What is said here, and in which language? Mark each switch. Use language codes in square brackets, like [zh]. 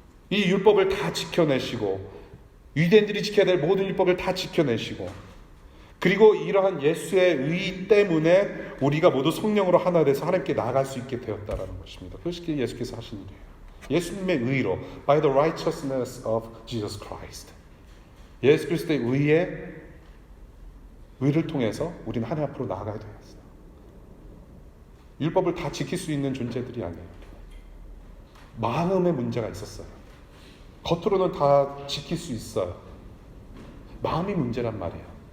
[ko] 이 율법을 다 지켜내시고 유대인들이 지켜야 될 모든 율법을 다 지켜내시고 그리고 이러한 예수의 의 때문에 우리가 모두 성령으로 하나 돼서 하나님께 나아갈 수 있게 되었다라는 것입니다. 그것이 예수께서 하신 일이에요. 예수님의 의로 [en] by the righteousness of Jesus Christ. [ko] 예수 그리스도의 의를 통해서 우리는 하나님 앞으로 나아가야 되었어요. 율법을 다 지킬 수 있는 존재들이 아니에요. 마음의 문제가 있었어요. 겉으로는 다 지킬 수 있어요. 마음이 문제란 말이에요.